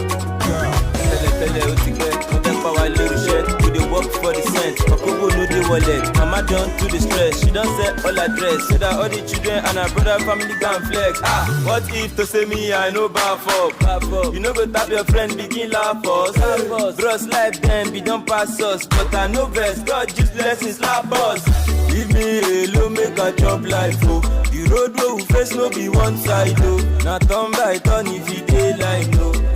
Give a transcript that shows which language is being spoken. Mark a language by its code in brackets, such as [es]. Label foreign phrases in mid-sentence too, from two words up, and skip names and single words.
[yo] Tẹ́lẹ̀ tẹ́lẹ̀ ó ti pẹ́, ó jẹ́ pa wá lórí iṣẹ́. [pcm] We dey work for the cent, Okobo no dey wallet. Mama don do the stress, she don sell all her dress. So that all the children and her brother family can flex. Ah, what if to say me I no baff up? Baff up. You no go tap your friend, begin laugh us. Laugh us. Bros life then be don pass us, but I no vex. God use blessings slap us. Leave me alone, make I chop life, oh. The road wey we face no be one side, oh. Na turn by turn if e dey like, oh.